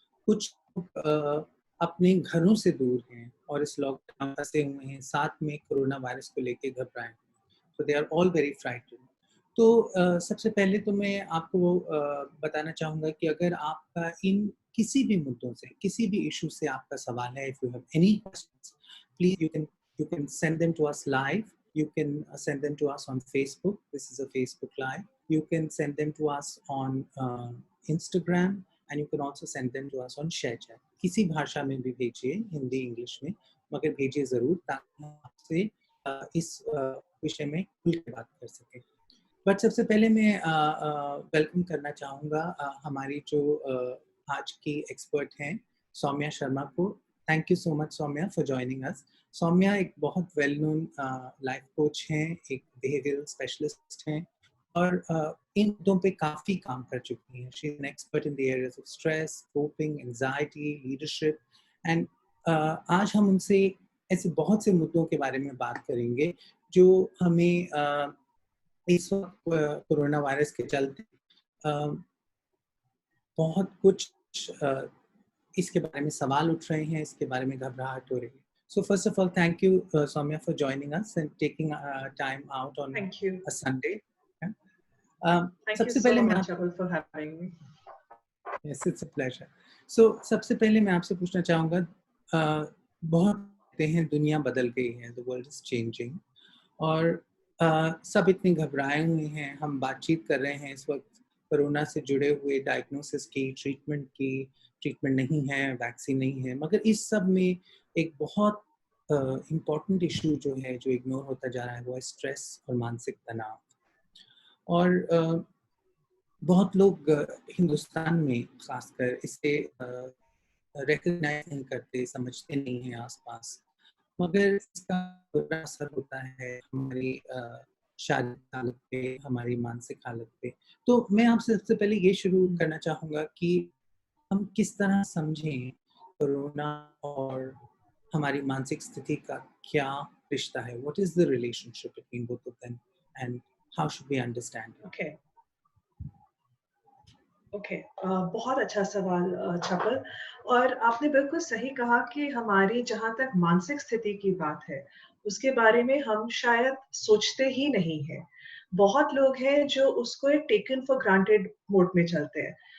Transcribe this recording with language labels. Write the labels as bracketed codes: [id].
[hi] कुछ लोग अपने घरों से दूर हैं और इस लॉकडाउन में फंसे हुए हैं, साथ में कोरोना वायरस को लेके घबराए हुए हैं। [en] So they are all very frightened. [hi] तो सबसे पहले तो मैं आपको बताना चाहूँगा कि अगर आपका इन किसी भी मुद्दों से, किसी भी इश्यू से आपका सवाल है, [en] If you have any questions, please you can send them to us live. You can send them to us on Facebook. This is a Facebook Live. You can send them to us on Instagram, and you can also send them to us on ShareChat. [hi] किसी भाषा में भी भेजिए, Hindi, English में, मगर भेजिए ज़रूर ताकि हम आपसे इस विषय में खुल के बात कर सकें। बट सबसे पहले मैं वेलकम करना चाहूँगा हमारी जो आज की एक्सपर्ट हैं, सौम्या शर्मा को। [en] Thank you so much Saumya for joining us. [hi] Saumya एक बहुत वेल नोन लाइफ कोच हैं, एक बिहेवियरल स्पेशलिस्ट हैं और इन मुद्दों पे काफ़ी काम कर चुकी हैं। [en] she is an expert in the areas of stress, coping, anxiety, leadership and [hi] आज हम उनसे ऐसे बहुत से मुद्दों के बारे में बात करेंगे जो हमें इस वक्त कोरोना वायरस के चलते बहुत कुछ इसके बारे में सवाल उठ रहे हैं, इसके बारे में घबराहट हो रही है। [en] So first of all, thank you, Soumya, for joining us and taking time out on Thank you. a Sunday. Yeah. Thank you so much, Abul, for having me. Yes, it's a pleasure. [hi] So सबसे पहले मैं आपसे पूछना चाहूँगा, बहुत कहते हैं दुनिया बदल गई है, [en] the world is changing, [hi] और सब इतने घबराए हुए हैं। हम बातचीत कर रहे हैं इस वक्त कोरोना से जुड़े हुए डायग्नोसिस की, ट्रीटमेंट नहीं है, वैक्सीन नहीं है, मगर इस सब में एक बहुत इम्पॉर्टेंट इशू जो है, जो इग्नोर होता जा रहा है, वो है स्ट्रेस और मानसिक तनाव। और बहुत लोग हिंदुस्तान में खासकर इसे रिकग्नाइज नहीं करते, समझते नहीं हैं आसपास, मगर इसका बुरा असर होता है हमारी शारीरिक हालत पे, हमारी मानसिक हालत पे। तो मैं आपसे सबसे पहले ये शुरू करना चाहूँगा कि हम किस तरह समझें कोरोना और हमारी मानसिक स्थिति का क्या रिश्ता है? [en] What is the relationship between both of them and how should we understand it? [hi] Okay, बहुत अच्छा सवाल छपल। और आपने बिल्कुल सही कहा कि हमारी जहाँ तक मानसिक स्थिति की बात है, उसके बारे में हम शायद सोचते ही नहीं हैं। बहुत लोग हैं जो उसको एक [en] taken for granted [hi] मोड में चलते हैं।